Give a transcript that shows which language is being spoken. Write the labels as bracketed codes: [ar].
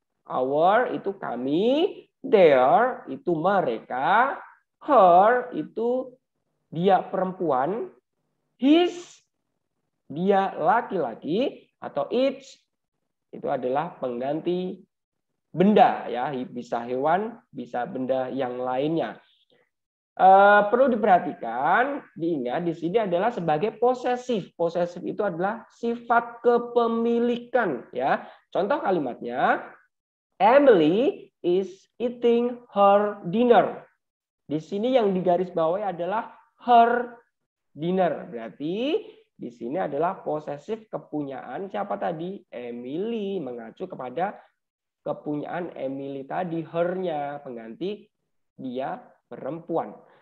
[id] Our itu kami, their itu mereka, her itu dia perempuan, his dia laki-laki, atau its itu adalah pengganti benda ya, bisa hewan, bisa benda yang lainnya. Perlu diperhatikan, diingat di sini adalah sebagai posesif. Posesif itu adalah sifat kepemilikan ya. Contoh kalimatnya, [en] Emily is eating her dinner. [id] Di sini yang digarisbawahi adalah [en] her dinner. [id] Berarti di sini adalah posesif kepunyaan siapa tadi? Emily, mengacu kepada kepunyaan Emily tadi, her-nya, pengganti dia perempuan.